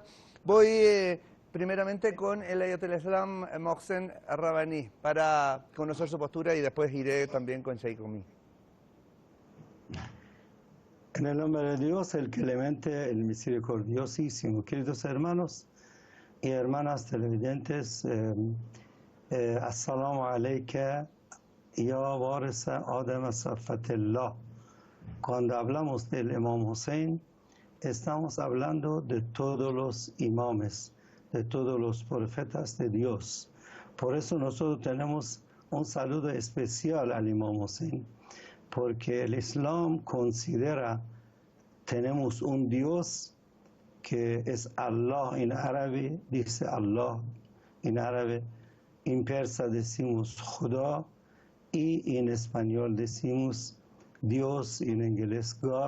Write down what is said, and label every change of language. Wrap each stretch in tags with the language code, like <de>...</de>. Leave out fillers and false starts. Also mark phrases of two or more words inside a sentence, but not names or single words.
<es>Voy primeramente con el Ayatollah Islam Mohsen Rabbani para conocer su postura y después iré también con Sheikh Gomi. En el nombre de Dios, el clemente, el misericordiosísimo, queridos hermanos y hermanas televidentes,</es> <ar>السلام عليك يا وارث آدم صفوة الله.</ar> <es>Cuando hablamos del Imam Hussein, estamos hablando de todos los imames, de todos los profetas de Dios. Por eso nosotros tenemos un saludo especial al Imam Hussein, porque el Islam considera, tenemos un Dios que es Allah en árabe, dice Allah en árabe, en persa decimos Khuda y en español decimos Dios, en inglés God.</es>